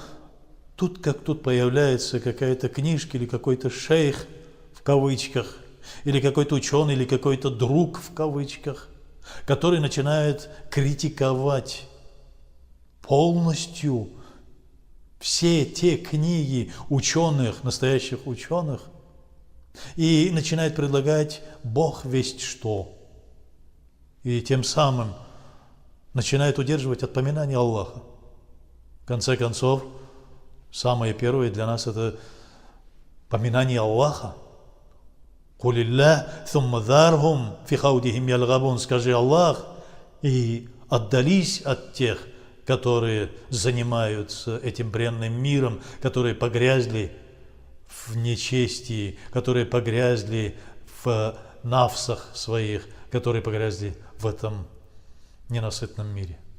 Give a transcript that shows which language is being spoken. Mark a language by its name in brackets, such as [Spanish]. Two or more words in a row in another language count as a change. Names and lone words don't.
[Russian] Тут как тут появляется какая-то книжка или какой-то шейх в кавычках, или какой-то ученый, или какой-то друг в кавычках, который начинает критиковать полностью все те книги ученых, настоящих ученых, и начинает предлагать Бог весть что. И тем самым начинает удерживать от поминания Аллаха. В конце концов, самое первое для нас это поминание Аллаха. [Arabic] «قل الله ثم ذرهم في خوضهم يلعبون», [Russian] скажи Аллах, и отдались от тех, которые занимаются этим бренным миром, которые погрязли в нечестии, которые погрязли в нафсах своих, которые погрязли в этом ненасытном мире.